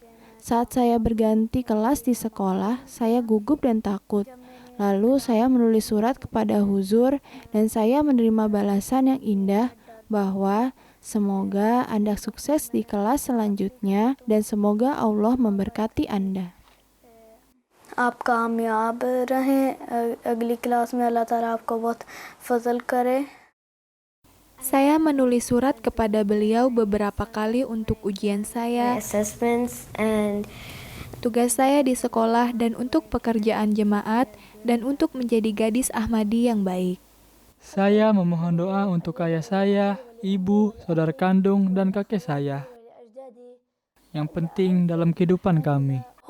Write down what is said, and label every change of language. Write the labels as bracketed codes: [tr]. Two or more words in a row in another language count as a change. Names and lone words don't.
[id] Saat saya berganti kelas di sekolah, saya gugup dan takut. Lalu saya menulis surat kepada Huzur dan saya menerima balasan yang indah bahwa semoga Anda sukses di kelas selanjutnya dan semoga Allah memberkati Anda. [ur] آپ کامیاب رہیں اگلی کلاس میں اللہ تعالیٰ آپ کو بہت فضل کرے. [id] Saya menulis surat kepada beliau beberapa kali untuk ujian saya, [en] assessments, and [id] tugas saya di sekolah dan untuk pekerjaan jemaat dan untuk menjadi gadis Ahmadi yang baik. Saya memohon doa untuk ayah saya, ibu, saudara kandung, dan kakek saya. Yang penting dalam kehidupan kami.